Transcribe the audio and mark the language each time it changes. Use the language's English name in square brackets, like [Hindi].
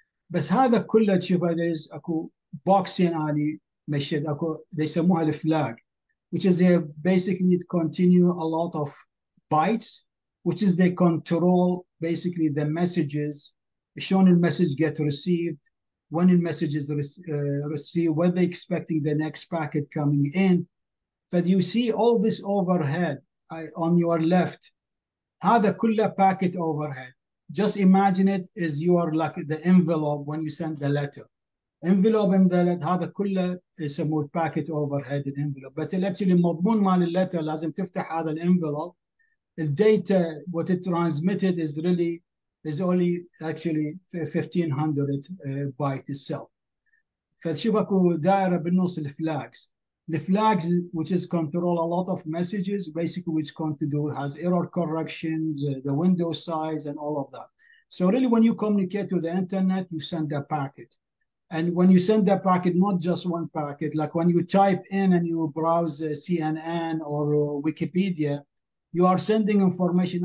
[Arabic] بس هذا كله تشوفه [English] there is اكو boxing [Arabic] اني مشيت اكو يسموها الفلاج, [English] which is they basically continue a lot of bytes, which is they control basically the messages, showing the message get received, when the message is received, when they're expecting the next packet coming in. But you see all this overhead on your left, [Arabic] هذا كله [English] packet overhead. Just imagine it as you are like the envelope when you send the letter. envelope in the letter [Arabic] هذا كله يسموه [English] packet overhead envelope. But actually [Arabic] المضمون مال اللتر لازم تفتح هذا الانفلوب. [English] The data what it transmitted is only actually 1500 byte itself. [Arabic] فتشوف اكو دائره بالنص الفلاجز. [English] The flags, which is control a lot of messages, basically which has error corrections, the window size, and all of that. So really, when you communicate to the internet, you send a packet. And when you send that packet, not just one packet, like when you type in and you browse CNN or Wikipedia, you are sending information.